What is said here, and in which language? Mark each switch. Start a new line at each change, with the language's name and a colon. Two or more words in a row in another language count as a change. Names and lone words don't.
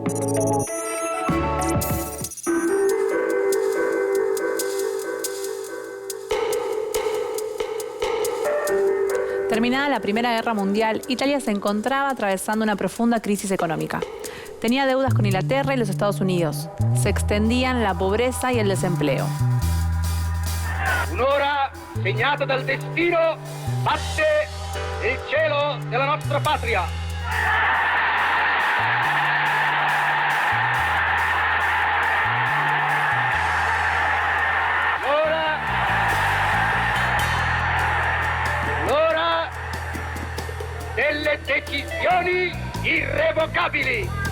Spanish: Terminada la Primera Guerra Mundial, Italia se encontraba atravesando una profunda crisis económica. Tenía deudas con Inglaterra y los Estados Unidos. Se extendían la pobreza y el desempleo.
Italian: Un'ora segnata dal destino batte il cielo della nostra patria. L'ora delle decisioni irrevocabili.